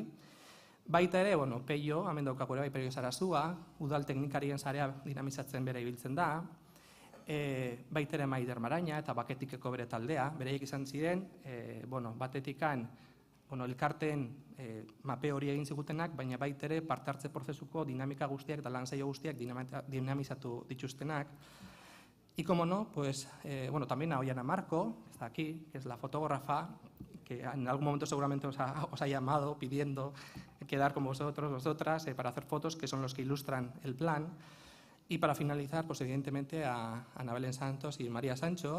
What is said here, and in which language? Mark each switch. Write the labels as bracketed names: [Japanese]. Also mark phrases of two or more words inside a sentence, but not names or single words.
[Basque] Baita ere, Peio, hemen daukagu ere, Peio Sarazua, udal teknikarien sarea dinamizatzen bera ibiltzen da, baita ere Maider Maraina eta Baketikeko bere taldea, bereiek izan ziren, batetikan, elkarteen mape hori egin zigutenak, baina baita ere parte hartze prozesuko dinamika guztiak eta lan saio guztiak dinamizatu dituztenak. [Spanish] Y como no, también a Ollana Marco, que está aquí, que es la fotógrafa, que en algún momento seguramente os ha llamado pidiendo quedar con vosotros, vosotras, para hacer fotos, que son los que ilustran el plan. Y para finalizar, evidentemente a Ana Belén Santos y María Sancho.